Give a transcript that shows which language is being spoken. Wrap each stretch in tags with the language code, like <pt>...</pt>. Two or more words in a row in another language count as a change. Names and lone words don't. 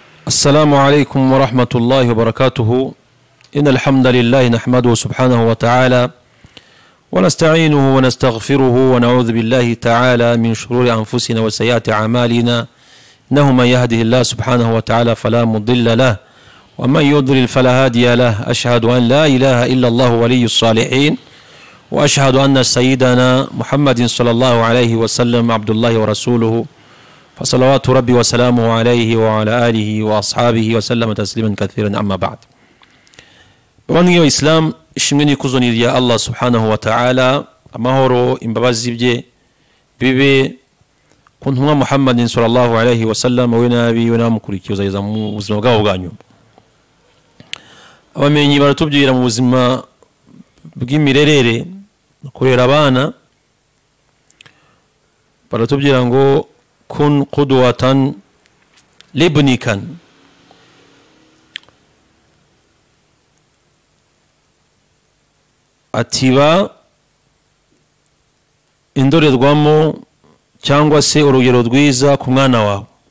<ar>السلام عليكم ورحمة الله وبركاته. إن الحمد لله نحمده سبحانه وتعالى ونستعينه ونستغفره ونعوذ بالله تعالى من شرور أنفسنا وسيئات أعمالنا، إنه من يهده الله سبحانه وتعالى فلا مضل له ومن يضلل فلا هادي له. أشهد أن لا إله إلا الله ولي الصالحين، وأشهد أن سيدنا محمد صلى الله عليه وسلم عبد الله ورسوله، فصلوات ربي وسلامه عليه وعلى آله وأصحابه وسلم تسليما كثيرا. أما بعد،</ar> <rw>bavandimwe b'Islam, ishimwe n'ikuzo ni rya Allah</rw> <ar>سبحانه وتعالى,</ar> <rw>amahoro imbabazi bye bibe ku ntumwa Muhammadin</rw> <ar>صلى الله عليه وسلم</ar> <rw>we nabi we namukurikiza mu buzima bwabo bwa nyuma. Abamenyi baratubwira mu buzima bw'imirerere kurera abana, baratubwira ngo</rw> <ar>كن قدوة لابنك,</ar> <rw>atiba indorerwamo cyangwa se urugero rwiza ku mwana wawe.</rw>